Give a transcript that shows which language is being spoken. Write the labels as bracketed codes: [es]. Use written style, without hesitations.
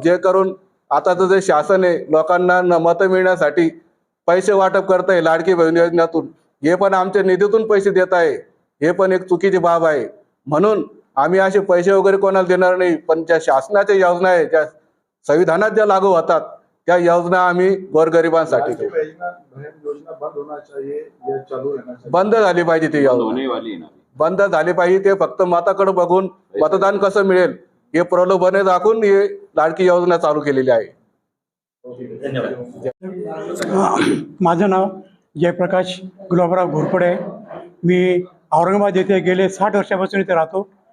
[mr] जे करून आताचं जे शासन आहे लोकांना मतं मिळण्यासाठी पैसे वाटप करत आहे लाडकी बहीण योजनेतून, हे पण आमच्या निधीतून पैसे देत आहे, हे पण एक चुकीची बाब आहे. म्हणून आम्ही असे पैसे वगैरे कोणाला देणार नाही. पण ज्या शासनाच्या योजना आहे, ज्या संविधानात ज्या लागू होतात त्या योजना आम्ही गोरगरिबांसाठी [hi] लाडकी बहन योजना बंद होना चाहिए या चालू रहना चाहिए? [mr] बंद झाली पाहिजे ती योजना, बंद झाली पाहिजे. ते फक्त मताकडे बघून मतदान कसं मिळेल हे प्रलोभने दाखवून हे लाडकी योजना चालू केलेली आहे. माझं नाव जयप्रकाश गुलाबराव घोरपडे आहे. मी औरंगाबाद येथे गेले 60 वर्षापासून इथे राहतो.